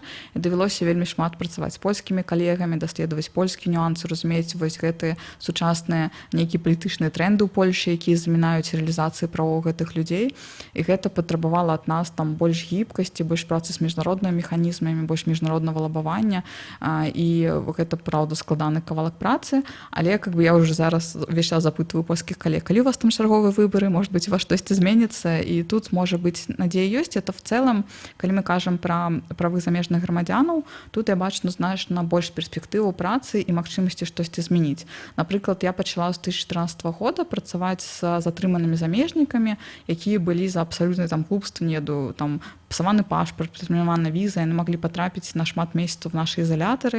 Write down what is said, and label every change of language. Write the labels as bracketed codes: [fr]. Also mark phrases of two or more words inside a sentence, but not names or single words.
[be] І давялося вельмі шмат працаваць з польскімі калегамі, даследаваць польскія нюансы, разумець вось гэтыя сучасныя нейкія палітычныя тренды ў Польшы, якія замінаюць рэалізацыі правоў гэтых людзей. І гэта патрабавала ад нас там больш гібкасці, больш працы з міжнароднымі механізмамі, больш міжнароднага лабавання. І гэта, праўда, складаны кавалак працы, але [ru] как бы я уже [be] зараз увесь час запытваю польскіх калег, калі у вас там чарговыя выбары, [ru] может быть, [be] у вас штосьці зменіцца, і тут можа быць надзея ёсць. Это в цэлым, калі мы кажам пра правы замежных грамадзянаў, тут я бачу значна больш перспектыву працы і магчымасці штосьці змяніць. Напрыклад, я пачала з 2014 года працаваць з затрыманымі замежнікамі, якія былі за абсалютна там глупства, неду там псаваны пашпарт, пратэрмінаваная віза, яны маглі патрапіць на шмат месяцаў в нашы ізалятары.